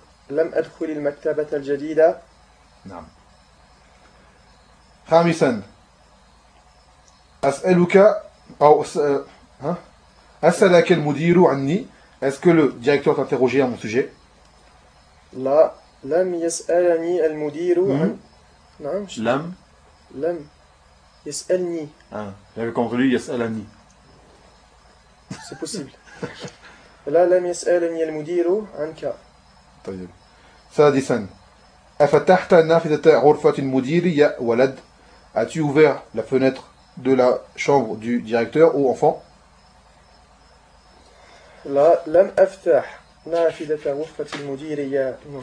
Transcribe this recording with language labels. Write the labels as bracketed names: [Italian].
[Arabic] لم ادخل المكتبه الجديده نعم خامسا اسالك او اسالك المدير عني [French] est-ce que le directeur t'a interrogé à mon sujet [Arabic] لا لم يسألني المدير عن نعم لم يسألني [French] j'avais compris lui يسألني c'est possible [Arabic] لا لم يسألني المدير عنك طيب سادسا أفتحت نافذة غرفة المدير يا ولد [French] as-tu ouvert la fenêtre de la chambre du directeur ou enfant [Arabic] لا لم أفتح نافذة غرفة المدير يا